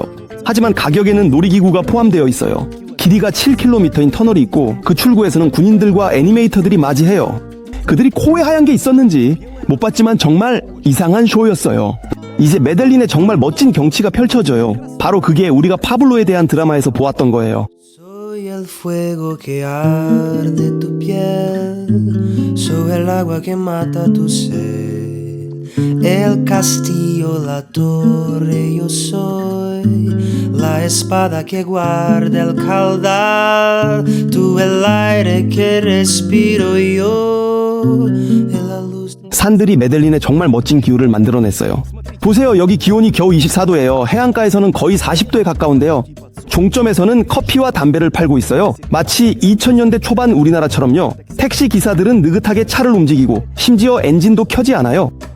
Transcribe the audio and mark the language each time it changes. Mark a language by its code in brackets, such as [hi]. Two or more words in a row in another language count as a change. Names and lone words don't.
[ko] 하지만 가격에는 놀이기구가 포함되어 있어요. 길이가 7km인 터널이 있고 그 출구에서는 군인들과 애니메이터들이 맞이해요. 그들이 코에 하얀 게 있었는지 못 봤지만 정말 이상한 쇼였어요. 이제 메델린에 정말 멋진 경치가 펼쳐져요. 바로 그게 우리가 파블로에 대한 드라마에서 보았던 거예요. [es] Soy el fuego que arde tu piel, soy el agua que mata tu sed, el castillo, la torre, yo soy la espada que guarda el caudal, tú el aire que respiro yo, la luz. [ko] 산들이 메델린에 정말 멋진 기후를 만들어냈어요. 보세요, 여기 기온이 겨우 24도예요. 해안가에서는 거의 40도에 가까운데요. 종점에서는 커피와 담배를 팔고 있어요. 마치 2000년대 초반 우리나라처럼요. 택시 기사들은 느긋하게 차를 움직이고 심지어 엔진도 켜지 않아요.